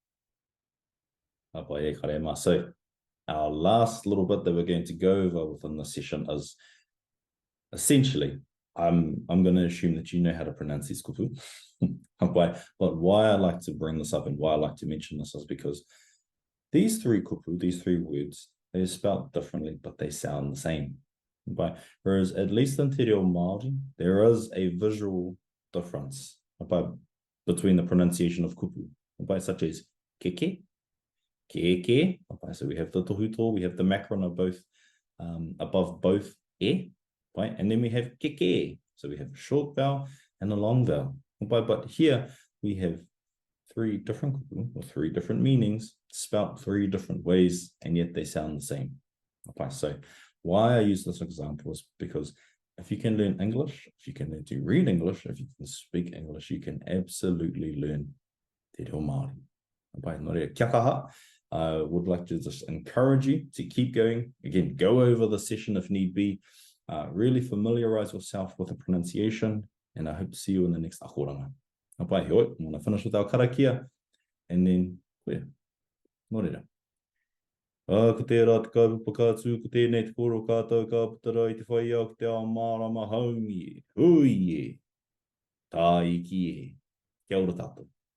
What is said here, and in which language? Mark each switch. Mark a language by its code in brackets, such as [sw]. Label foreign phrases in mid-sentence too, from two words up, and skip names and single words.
[en] So our last little bit that we're going to go over within this session is essentially, I'm going to assume that you know how to pronounce these kupu. But why I like to bring this up and why I like to mention this is because these three kupu, these three words, they're spelled differently, but they sound the same. Whereas at least in [mi] te reo Māori, [en] there is a visual difference between the pronunciation of kupu, such as keke, keke. So we have the tohuto, we have the macron of both above both e, right? And then we have keke. So we have a short vowel and a long vowel. But here we have three different kupu with three different meanings, spelt three different ways, and yet they sound the same. So why I use this example is because if you can learn English, if you can learn to read English, if you can speak English, you can absolutely learn [mi] te reo Māori. Kia kaha. [en] I would like to just encourage you to keep going. Again, go over the session if need be. Really familiarize yourself with the pronunciation, and I hope to see you in the next akoranga. I'm going to finish with our karakia, and then, [mi] nō ko te rā te kaupakātū, ko tēnei te koro kātou ka putara I te whai au, ko te ao mārama haumi e, hui e, tā iki e, kia ora tātou.